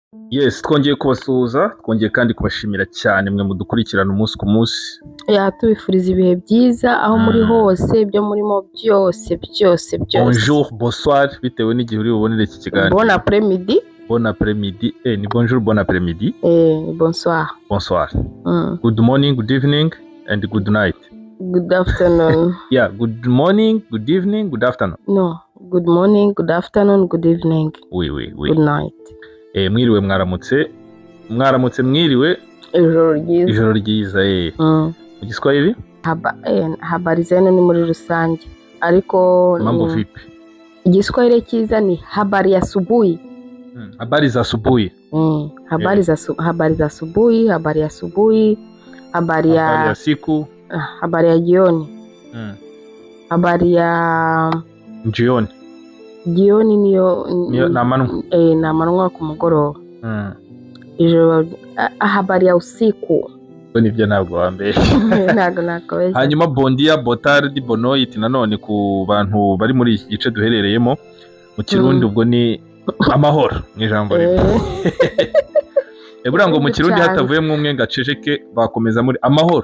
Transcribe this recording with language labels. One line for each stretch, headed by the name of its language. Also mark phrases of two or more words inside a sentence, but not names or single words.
Kinyarwanda: Yes, twongeye kubasuhuza, twongeye kandi kubashimira cyane mwe mudukurikirana umunsi ku munsi. Tubifuriza ibihe byiza aho muri hose, ibyo murimo byose.
French: Bonjour, bonsoir,
Kinyarwanda: bitewe n'igihe uri bubonere iki kiganiro.
French: Bon après-midi. Bon après-midi. Ni bonjour, bon après-midi. Bonsoir. Bonsoir.
English: Good morning, good evening, and good night. Good afternoon. Yeah, good morning, good evening, good afternoon. No, good morning, good afternoon, good evening.
French: Oui.
English: Good night.
Kinyarwanda: Mwiriwe mwaramutse mwiriwe. Ijoro ryiza. Mu Giswahili?
Swahili: Habari zenu
Kinyarwanda: ni muri rusange. Ariko
Swahili: mambo vipi?
Kinyarwanda: Igiswahili cyiza ni
Swahili: habari ya asubuhi. Habari za asubuhi. Habari za asubuhi, habari ya asubuhi, habari ya siku, habari ya jioni. Habari ya jioni.
Kinyarwanda: Jioni niyo na manu. Na manu ku mugoroba. Ijoro
Swahili: habari ya usiku.
Kinyarwanda: Nibyo ntabwo wambere. Ntabwo wese. Hanyuma bondia, botardi, bonoit nanone ku bantu bari muri iki gice duherereyemo mu Kirundi ubwo ni amahoro mu ijambo rimwe. Buriya ngo mu Kirundi hatavuyemo umwe ngaceceke bakomeza muri amahoro.